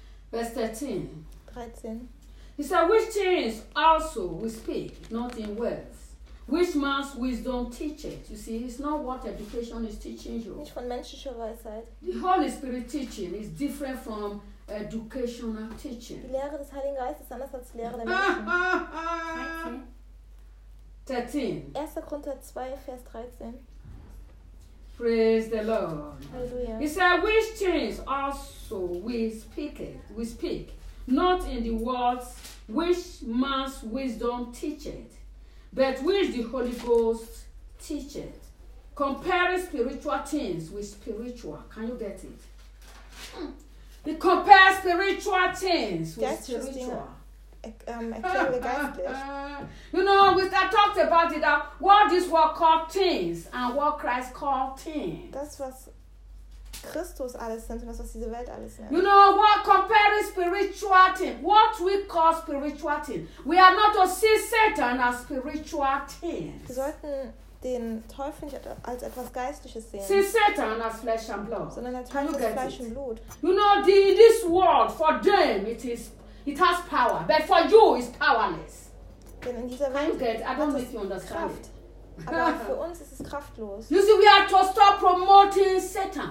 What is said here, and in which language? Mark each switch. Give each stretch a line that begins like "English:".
English: Verse 13. 13. He said, which things also we speak, not in words. Which man's wisdom teaches. You see, it's not what education is teaching you.
German: Nicht von menschlicher Weisheit.
English: The Holy Spirit teaching is different from educational teaching.
German: Die Lehre des Heiligen Geistes ist anders als die Lehre der Menschen.
English: 13.
German: 1. Korinther 2, Vers 13.
English: Praise the Lord. Hallelujah. He said, which things also we speak, not in the words which man's wisdom teacheth, but which the Holy Ghost teacheth. Comparing spiritual things with spiritual. Can you get it? We compare spiritual things with spiritual.
German: Geistlich.
English: You know, I talked about it. That what this world called things and what Christ called things.
German: Das, was Christus alles sind und das, was diese Welt alles nennt.
English: You know, what comparing spiritual things. What we call spiritual things. We are not to see Satan as spiritual things.
German: Wir sollten den Teufel nicht als etwas Geistliches sehen.
English: See Satan as flesh and blood.
German: Sondern der Teufel als Fleisch und Blut.
English: You know, this world for them it is, it has power, but for you it's powerless.
German: Denn in dieser Welt hat es,
English: I don't make you understand.
German: Kraft. Aber für uns ist es kraftlos.
English: You see, we are to stop promoting Satan.